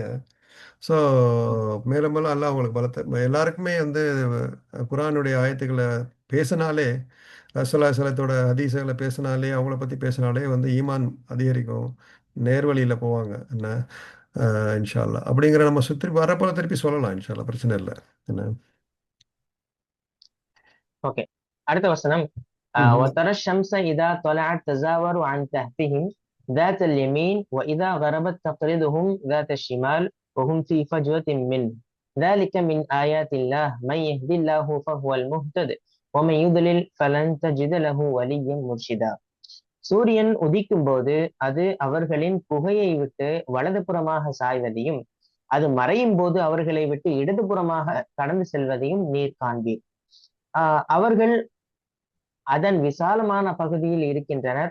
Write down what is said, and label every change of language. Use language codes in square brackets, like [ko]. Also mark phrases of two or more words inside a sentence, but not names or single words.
[ta] ஸோ மேலும் மேலும் அல்லாஹ் அவங்களுக்கு பலத்தை எல்லாருக்குமே வந்து குரானுடைய ஆயத்துக்களை பேசினாலே ரசூலுல்லாஹி ஹதீஸுகளை பேசினாலே அவங்கள பற்றி பேசினாலே வந்து ஈமான் அதிகரிக்கும், நேர்வழியில் போவாங்க. என்ன [ar] إن شاء الله [ta] அப்படிங்கிற நம்ம சுற்றி வரப்போல திருப்பி சொல்லலாம் [ar] إن شاء الله, [ta] பிரச்சனை இல்லை. என்ன ஓகே, அடுத்த வசனம். ம்ஹும். [ar] وترى الشمس إذا طلعت تزاور عن كهفهم ذات اليمين وإذا غربت تقرضهم ذات الشمال وهم في فجوة منه ذلك من آيات الله من يهدي الله فهو المهتد ومن يضلل فلن تجد له وليا مرشدا. [ta] சூரியன் உதிக்கும் போது அது அவர்களின் புகையை விட்டு வலதுபுறமாக சாய்வதையும் அது மறையும் போது அவர்களை விட்டு இடதுபுறமாக கடந்து செல்வதையும் நீர் காண்பீர். அவர்கள் அதன் விசாலமான பகுதியில் இருக்கின்றனர்.